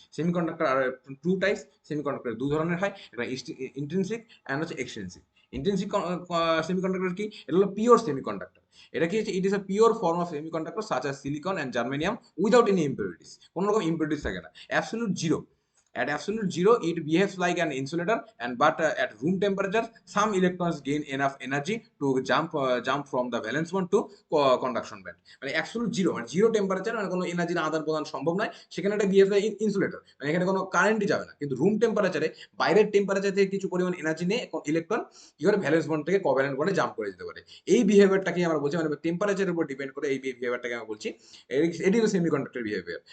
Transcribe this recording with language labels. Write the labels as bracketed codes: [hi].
[en] semiconductor are two types, [bn] semiconductor দু ধরনের হয়, একটা ইন্ট্রিনসিক অ্যান্ড হচ্ছে এক্সট্রিনসিক। ইন্ট্রিনসিক সেমিকন্ডাক্টর কি, এটা হলো পিওর সেমিকন্ডাক্টর। এটা কি হচ্ছে, [en] It is a pure form of semiconductor such as silicon and germanium without any impurities. [bn] কোনো রকম ইম্পিউরিটিস থাকে না, absolute zero. [en] At absolute zero, it behaves like an insulator, and at room temperature, some electrons gain enough energy to jump from the valence band to conduction band. [bn] মানে absolute zero, মানে zero temperature, মানে কোনো এনার্জির আদান প্রদান সম্ভব নয়, সেখানে একটা [en] behave like insulator, [bn] মানে এখানে কোনো কারেন্টই যাবে না। কিন্তু রুম টেম্পারেচারে, বাইরের টেম্পারেচার থেকে কিছু পরিমাণ এনার্জি নিয়ে ইলেকট্রন কি করে ভ্যালেন্স বন্ড থেকে কোভ্যালেন্ট বন্ডে জাম্প করে যেতে পারে। এই বিহেভিয়ারটাকে আমরা বলছি, মানে টেম্পারেচারের উপর ডিপেন্ড করে এই বিহেভিয়ারটাকে আমরা বলছি, এটি হলো সেমিকন্ডাক্টর বিহেভিয়ার।